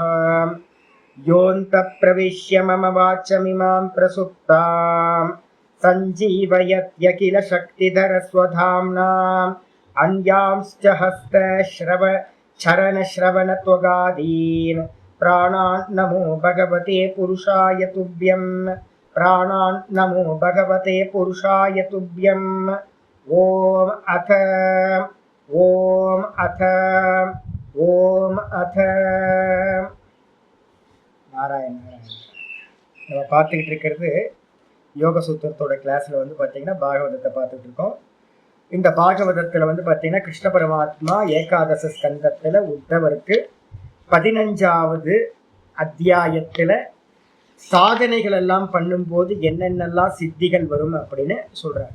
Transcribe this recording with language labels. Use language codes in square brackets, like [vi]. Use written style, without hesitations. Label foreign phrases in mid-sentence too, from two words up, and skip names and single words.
[sa] योऽन्तः प्रविश्य मम वाचमिमां प्रसुप्तां सञ्जीवयत्यखिल शक्तिधर स्वधाम्ना अन्यांश्च हस्तश्रवणश्रवणत्वगादीन् प्राणान् नमो भगवते पुरुषाय तुभ्यं। प्राणान् नमो भगवते पुरुषाय तुभ्यं। ओम अथ नारायण नारायण. [ta] நம்ம பார்த்துக்கிட்டு இருக்கிறது யோக சூத்திரத்தோட கிளாஸில் வந்து பார்த்தீங்கன்னா பாகவதத்தை பார்த்துட்டு இருக்கோம். இந்த பாகவதத்தில் வந்து பார்த்தீங்கன்னா கிருஷ்ண பரமாத்மா ஏகாதச ஸ்கந்தத்தில் உத்தவருக்கு 15வது அத்தியாயத்தில் சாதனைகள் எல்லாம் பண்ணும்போது என்னென்னலாம் சித்திகள் வரும் அப்படின்னு சொல்றாரு.